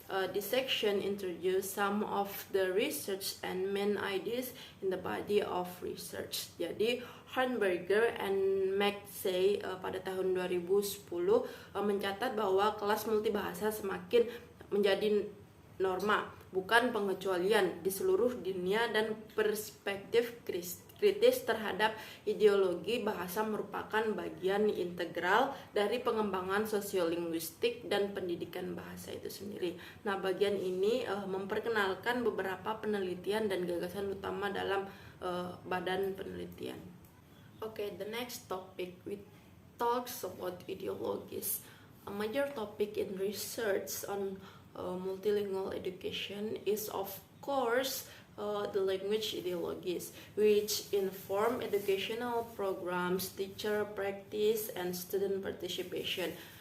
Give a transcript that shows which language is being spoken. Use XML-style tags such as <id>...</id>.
<en>This section introduces some of the research and main ideas in the body of research.</en> <id>Jadi, Hamburger and McSay pada tahun 2010 mencatat bahwa kelas multibahasa semakin menjadi norma, bukan pengecualian di seluruh dunia, dan perspektif kritis terhadap ideologi bahasa merupakan bagian integral dari pengembangan sosiolinguistik dan pendidikan bahasa itu sendiri. Nah, bagian ini memperkenalkan beberapa penelitian dan gagasan utama dalam badan penelitian.</id> <en>Okay, the next topic we talks about ideologies. A major topic in research on multilingual education is of course the language ideologies, which inform educational programs, teacher practice, and student participation.</en>